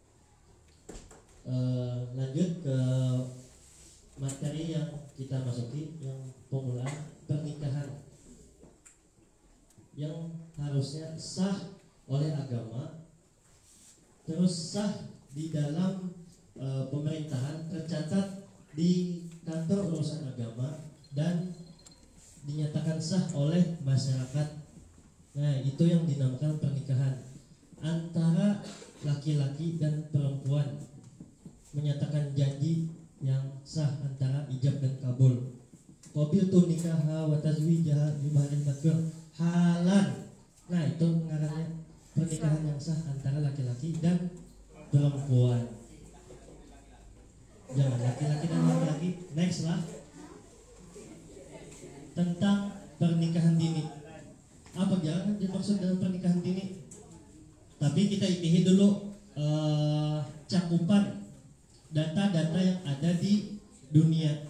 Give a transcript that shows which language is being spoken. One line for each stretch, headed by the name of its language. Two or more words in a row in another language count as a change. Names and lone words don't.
Indonesian: Lanjut ke materi yang kita masuki, yang pemulaan pernikahan yang harusnya sah oleh agama, terus sah di dalam pemerintahan, tercatat di kantor urusan agama, dan dinyatakan sah oleh masyarakat. Nah, itu yang dinamakan pernikahan antara laki-laki dan perempuan, menyatakan janji yang sah antara ijab dan kabul.
Arabic: Qabiltu nikaha wa tazwijaha bi mahdin madkur halan.
Indonesian: Nah, itu ngarannya pernikahan yang sah antara laki-laki dan perempuan. Jangan laki-laki dan laki-laki. Next lah, tentang pernikahan dini. Apa jangan dimaksud dengan pernikahan dini? Tapi kita ikuti dulu cakupan data-data yang ada di dunia.